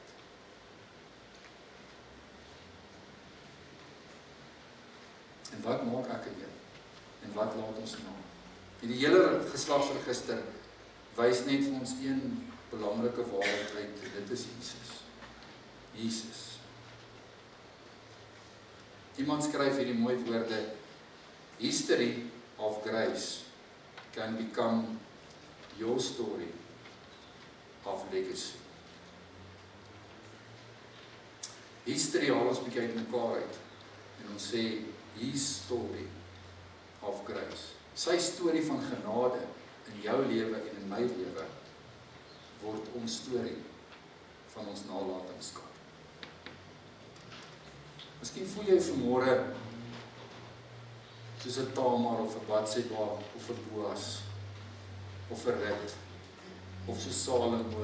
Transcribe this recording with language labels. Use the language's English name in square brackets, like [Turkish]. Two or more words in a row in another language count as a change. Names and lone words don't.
[Afrikaans] En wat maak ek en jy? En wat laat ons na? Die hele geslagsregister wys net vir ons een belangrike waarheid uit, dit is Jesus. Jesus. Iemand skryf hierdie mooi woorde, [English] history of grace can become your story of legacy. [Afrikaans] History haal ons bietjie uit mekaar uit en ons sê, [English] his story of grace. [Afrikaans] Sy storie van genade in jou lewe en in my lewe word ons storie van ons nalatenskap. Miskien voel jy vanmôre soos 'n Tamar of 'n Batseba of 'n Boas of 'n Rut of so Salomo.